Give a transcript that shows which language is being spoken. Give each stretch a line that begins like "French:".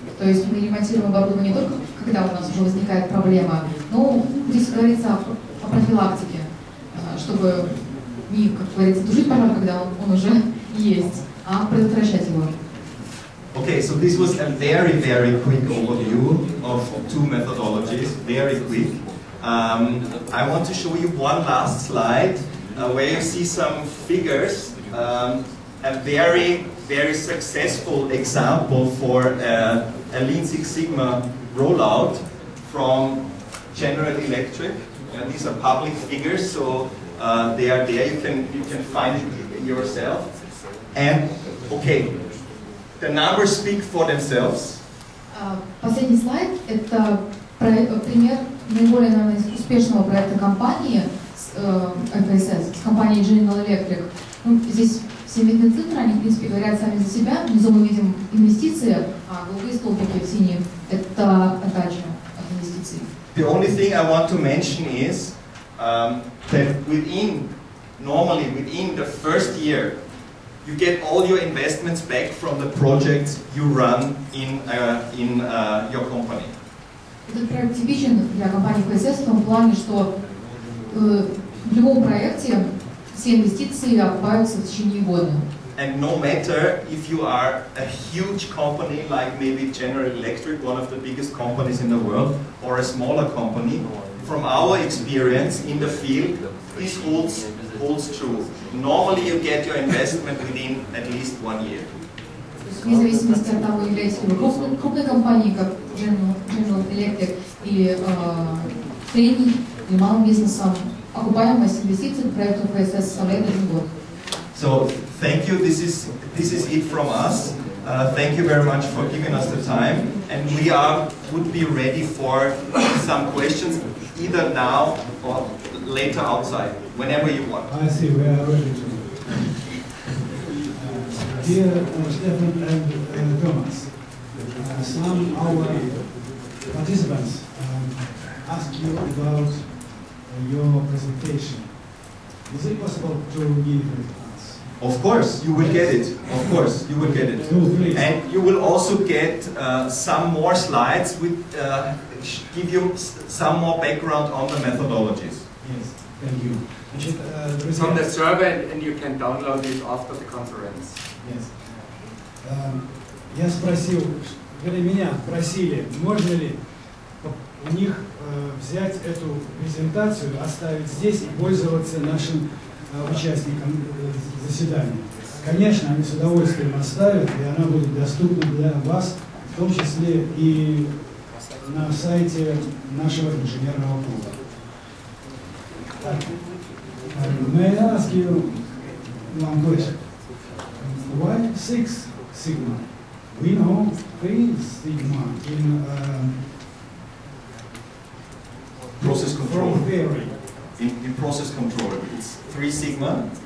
Russian: То есть мы ремонтируем оборудование не только когда у нас уже возникает проблема, но здесь говорится о профилактике, чтобы не, как говорится, тушить пожар, когда он уже есть, а предотвращать его.
English: Okay, so this was a very, very quick overview of two methodologies, very quick. I want to show you one last slide where you see some figures, a very, very successful example for a Lean Six Sigma rollout from General Electric. These are public figures, so they are there, you can find it yourself. And, okay. The numbers speak for themselves.
Russian: Последний слайд – это пример наиболее, наверное, успешного проекта компании IFSS, с компанией General Electric. Ну, здесь все видны цифры, они, в принципе, говорят сами за себя. Внизу мы видим инвестиции, а голубые столбики синие – это отдача от инвестиций.
English: The only thing I want to mention is that normally within the first year, you get all your investments back from the projects you run in your company.
Russian: Этот проект типичен для компании IFSS в том плане, что в любом проекте все инвестиции окупаются в течение года.
English: And no matter if you are a huge company like maybe General Electric, one of the biggest companies in the world, or a smaller company, from our experience in the field, this holds true. Normally you get your investment within at least 1 year.
Russian: Вне зависимости от того, являетесь ли вы крупной компанией, как General Electric, или средней, или малым бизнесом, окупаемость инвестиций в проект IFSS составляет 1 год.
English: So thank you. This is it from us. Thank you very much for giving us the time, and we would be ready for some questions either now or later outside, whenever you want. I see, we are ready to. Dear Stephan and Thomas, some of our participants ask you about your presentation. Is it possible to give it us? Of course, you will get it. Of course, you will get it. Oh, please. And you will also get some more slides with give you some more background on the methodologies. Yes, thank you. It's on the server and you can download it after the conference. Yes.
Russian: Я спросил, меня просили, можно ли у них взять эту презентацию, оставить здесь и пользоваться нашим участникам заседания. Конечно, они с удовольствием оставят, и она будет доступна для вас, в том числе и на сайте нашего инженерного клуба.
English: May I ask you one question? Why 6 sigma? We know 3 sigma in Process control. Theory. In process control, it's 3 sigma.